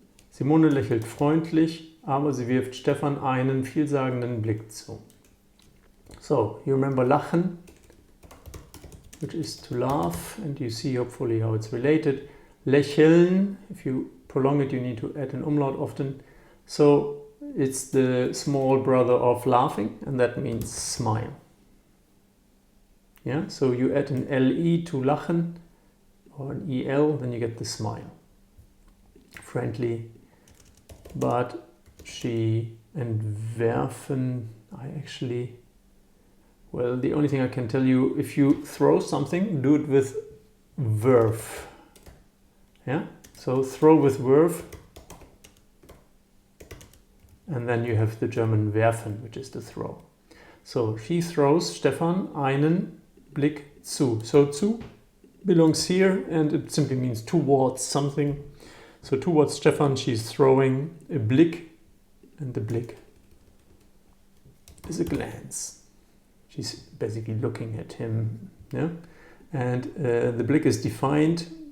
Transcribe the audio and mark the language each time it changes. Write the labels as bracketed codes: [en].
[de] Simone lächelt freundlich, aber sie wirft Stefan einen vielsagenden Blick zu. [en] So, you remember lachen, which is to laugh, and you see hopefully how it's related. Lächeln, if you prolong it, you need to add an umlaut often. So it's the small brother of laughing, and that means smile. Yeah, so you add an LE to lachen, or an EL, then you get the smile. Friendly, but she, and werfen, well, the only thing I can tell you, if you throw something, do it with werf. Yeah, so throw with werf, and then you have the German werfen, which is to throw. So she throws Stefan [de] einen Blick zu. [en] So zu belongs here, and it simply means towards something. So towards Stefan, she's throwing a Blick, and the Blick is a glance. She's basically looking at him. Yeah? And the Blick is defined.